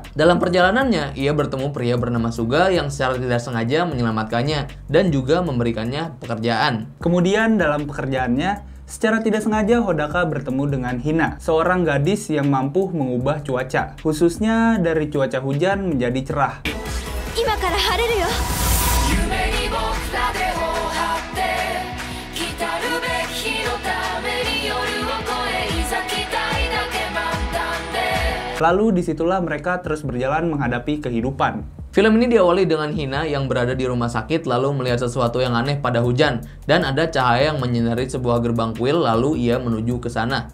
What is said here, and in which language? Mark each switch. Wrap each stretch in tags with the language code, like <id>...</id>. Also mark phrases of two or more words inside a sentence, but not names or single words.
<id>Dalam perjalanannya, ia bertemu pria bernama Suga yang secara tidak sengaja menyelamatkannya dan juga memberikannya pekerjaan. Kemudian dalam pekerjaannya, secara tidak sengaja Hodaka bertemu dengan Hina, seorang gadis yang mampu mengubah cuaca, khususnya dari cuaca hujan menjadi cerah.</id> <ja>今から晴れるよ。</ja> <id>Lalu disitulah mereka terus berjalan menghadapi kehidupan. Film ini diawali dengan Hina yang berada di rumah sakit lalu melihat sesuatu yang aneh pada hujan dan ada cahaya yang menyinari sebuah gerbang kuil lalu ia menuju ke sana.</id>